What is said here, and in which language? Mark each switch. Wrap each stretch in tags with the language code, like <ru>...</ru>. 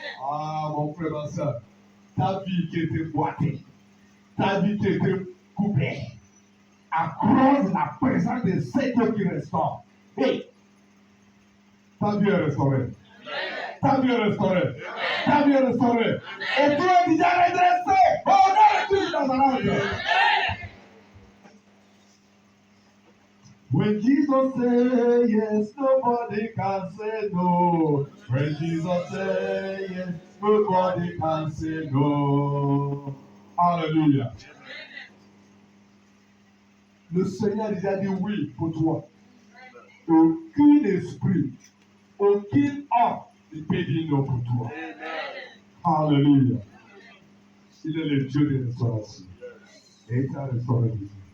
<fr>Ah, mon frère, ma soeur, ta vie qui était boitée, ta vie qui était coupée, à cause de la présence de cet Dieu qui restaure. Hey, ta vie est restaurée. Ta vie est restaurée. Ta vie est restaurée. Et tu es déjà redressé. Au nom de Jésus de Nazareth.</fr> <en>When Jesus says yes, nobody can say no. When Jesus says yes, nobody can say no.</en> <fr>Alléluia. Le Seigneur a déjà dit oui pour toi. Aucun esprit, aucun homme ne peut dire non pour toi. Alléluia. Il est le Dieu de restauration. Et il t'a restauré ici.</fr>